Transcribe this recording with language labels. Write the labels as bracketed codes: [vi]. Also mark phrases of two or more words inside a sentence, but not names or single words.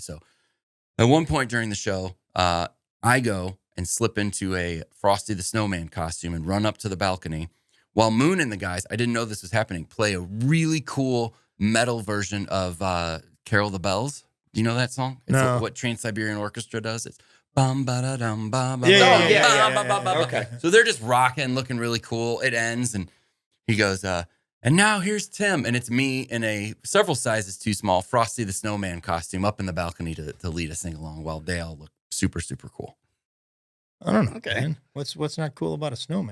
[en] So at one point during the show, I go and slip into a Frosty the Snowman costume and run up to the balcony while Moon and the guys, I didn't know this was happening, play a really cool metal version of Carol the Bells. Do you know that song? It's No. what Trans-Siberian Orchestra does. It's bum ba da dum ba ba Yeah, ba yeah, ba ba ba ba. okay. So they're just rocking, looking really cool. It ends and he goes, and now here's Tim. And it's me in a several sizes too small Frosty the Snowman costume up in the balcony to lead us sing along while they all look super, super cool. I don't know. Okay. Man. What's not cool about a snowman?